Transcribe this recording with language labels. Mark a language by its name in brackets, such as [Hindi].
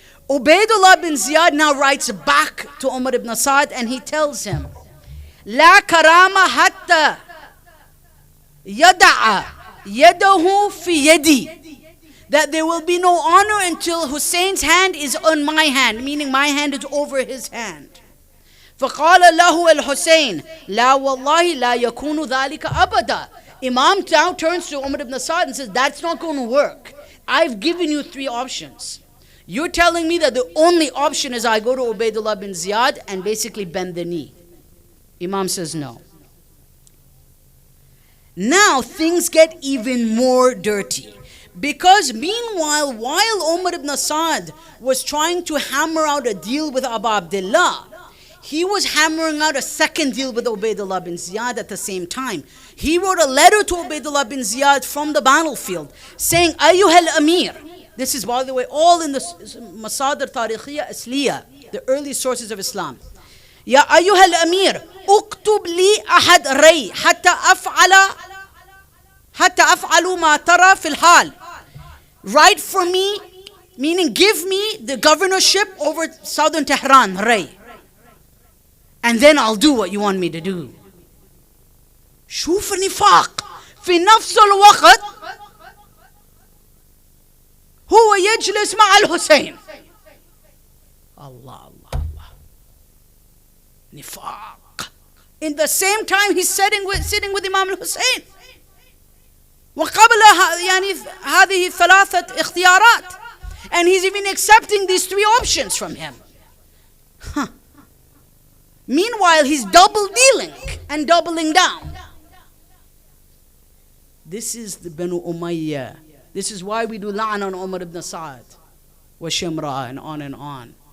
[English] Ubaydullah bin Ziyad now writes back to Umar ibn Sa'd and he tells him, [Arabic] La karama hatta yada'a yadahu fi yadi. [English] That there will be no honor until Hussein's hand is on my hand, meaning my hand is over his hand. [Arabic] فقال له الحسين لا والله لا يكون ذلك أبدا. [English] Imam now turns to Umar ibn Sa'd and says, that's not going to work. I've given you 3 options. You're telling me that the only option is I go to Ubaydullah bin Ziyad and basically bend the knee. Imam says no. Now things get even more dirty. Because meanwhile, while Umar ibn Sa'd was trying to hammer out a deal with Abu Abdullah, he was hammering out a second deal with Ubaydullah bin Ziyad at the same time. He wrote a letter to Ubaydullah bin Ziyad from the battlefield saying, [Arabic] Ayyuhal Amir. [English] This is, by the way, all in the Masadr Tarikhiyya Asliya, the early sources of Islam. [Arabic] Ya ayyuhal amir, uktub li ahad ray, hatta af'alu ma tara fil hal. [English] Write for me, meaning give me the governorship over southern Tehran, Ray. And then I'll do what you want me to do. [Arabic] شوف النفاق في نفس الوقت هو يجلس مع الحسين. Allah. Nifaq. [English] In the same time he's sitting with Imam al-Hussein. [Arabic] وقبل يعني هذه ثلاثة اختيارات. [English] And he's even accepting these 3 options from him. Meanwhile, he's double dealing and doubling down. This is the Banu Umayyah. This is why we do la'an on Umar ibn Sa'd wa Shimra and on and on.